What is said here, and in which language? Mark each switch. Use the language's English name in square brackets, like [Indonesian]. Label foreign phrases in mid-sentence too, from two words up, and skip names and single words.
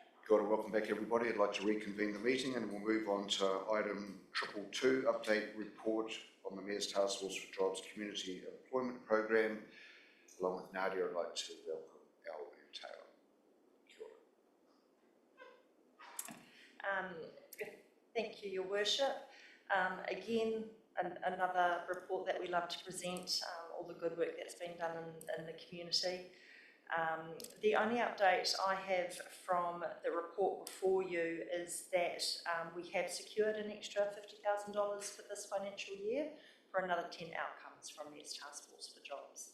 [Māori] Kia ora, [English] welcome back everybody. I'd like to reconvene the meeting and we'll move on to item 222, update report on the Mayor's Task Force for Jobs Community Employment Program. Along with Nadia, I'd like to welcome Al and Taylor. [Māori] Kia ora. [English] Thank you, Your Worship. Again, another report that we love to present, all the good work that's been done in the community. The only update I have from the report before you is that we have secured an extra $50,000 for this financial year for another 10 outcomes from Mayor's Task Force for Jobs.